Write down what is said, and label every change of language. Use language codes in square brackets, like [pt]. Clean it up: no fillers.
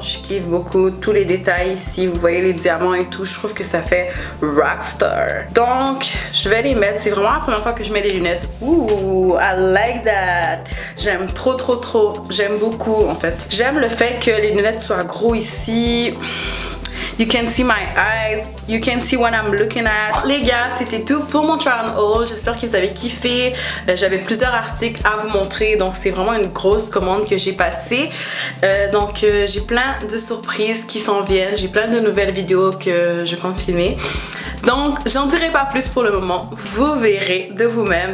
[fr] Je kiffe beaucoup tous les détails ici. Vous voyez les diamants et tout. Je trouve que ça fait rockstar. Donc, je vais les mettre. C'est vraiment la première fois que je mets les lunettes. [en] Ooh, I like that. [fr] J'aime trop. J'aime beaucoup en fait. J'aime le fait que les lunettes soient gros ici. [en] You can see my eyes, you can see what I'm looking at. [fr] Les gars, c'était tout pour mon try on haul. J'espère que vous avez kiffé. J'avais plusieurs articles à vous montrer, donc c'est vraiment une grosse commande que j'ai passée. Donc j'ai plein de surprises qui s'en viennent. J'ai plein de nouvelles vidéos que je compte filmer. Donc j'en dirai pas plus pour le moment. Vous verrez de vous-même.